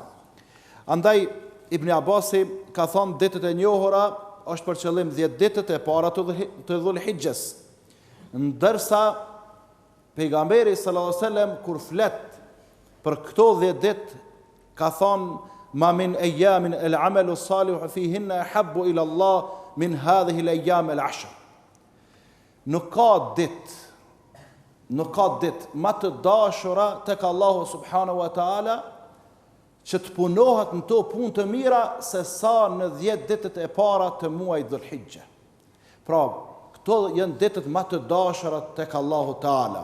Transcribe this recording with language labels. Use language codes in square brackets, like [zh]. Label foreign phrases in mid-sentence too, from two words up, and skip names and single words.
[sq] Andaj Ibn Abasi ka thonë ditët e njohura është për qëllim 10 ditët e para të Dhulhijjes. Ndërsa pejgamberi [ar] صلى الله عليه وسلم [sq] kur flet për këto 10 ditë ka thonë [ar] ما من أيام العمل الصالح فيهن أحب إلى الله من هذه الأيام العشر. [sq] Nuk ka ditë më të dashura tek Allahu [ar] سبحانه وتعالى [sq] që të punohet në to punë të mira se sa në 10 ditët e para të muajit Dhulhijja. Pra, këto janë ditët më të dashura tek Allahu Teala.